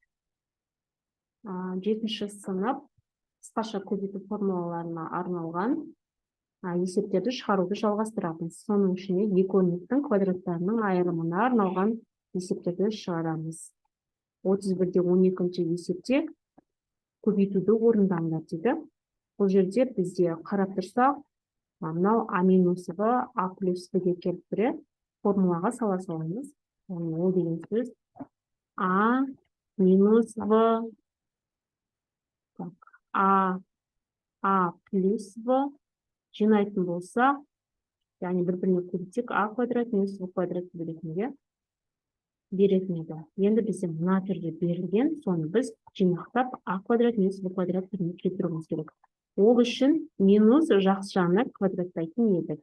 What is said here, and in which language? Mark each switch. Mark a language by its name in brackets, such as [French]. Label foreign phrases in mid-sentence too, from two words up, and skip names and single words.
[Kazakh] 7-ші сынып қысқаша көбейту формулаларына арналған есептерді шығаруды жалғастырамыз. Соның ішінде екі өрнектің квадраттарының айырымына арналған есептерді шығарамыз. 31-де 12-ші есепте көбейтуді орындаңдар дейді. Бұл жерде бізде қарап тұрсақ, мынау а минус в а плюс в-ге келіп тұр, формулаға сала саламыз. Ол деген сөз а минус в а плюс в жинайтын болса, яғни бір-біріне көбейтсек а квадрат минус в квадрат беретін еді. Енді бізде мына түрде берілген, соны біз жинақтап а квадрат минус в квадрат түріне кетіруіміз керек. Ол үшін минус жақсы жағына квадраттайтын едік.